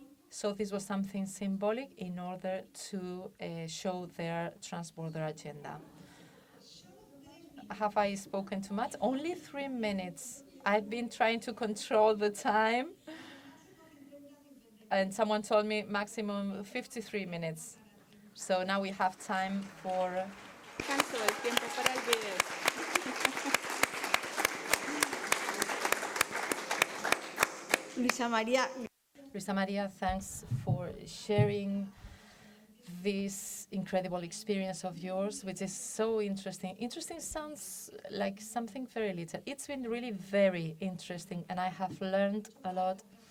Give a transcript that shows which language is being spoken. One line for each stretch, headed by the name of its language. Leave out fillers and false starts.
English: So this was something symbolic in order to show their transborder agenda. Have I spoken too much? Only 3 minutes. I've been trying to control the time, and someone told me maximum 53 minutes. So now we have time for...
Spanish: Canso el tiempo para el video.
English: Luisa María, thanks for sharing this incredible experience of yours, which is so interesting. Interesting sounds like something very little. It's been really very interesting, and I have learned a lot.